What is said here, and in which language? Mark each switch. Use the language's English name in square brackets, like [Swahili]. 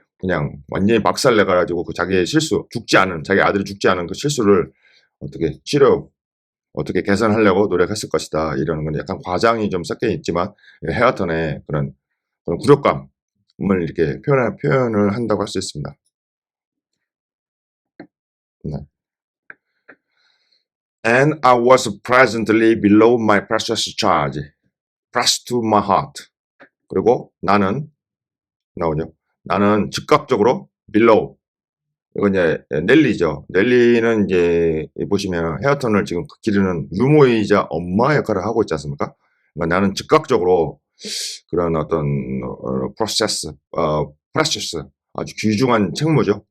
[Korean] 그냥 완전히 박살내가지고 그 자기의 실수, 죽지 않은, 자기 아들이 죽지 않은 그 실수를 어떻게 어떻게 개선하려고 노력했을 것이다. 이러는 건 약간 과장이 좀 섞여 있지만, 헤어턴의 그런 굴욕감을 이렇게 표현을 한다고 할 수 있습니다. 네. [English] And I was presently below my precious charge, pressed to my heart. [Korean] 그리고 나는, 나오죠. 나는 즉각적으로 below. 이건 이제 넬리죠. 넬리는 이제 보시면 헤어턴을 지금 기르는 유모이자 엄마 역할을 하고 있지 않습니까? 그러니까 나는 즉각적으로 그런 어떤 프로세스, 프레셔스, 아주 귀중한 책무죠.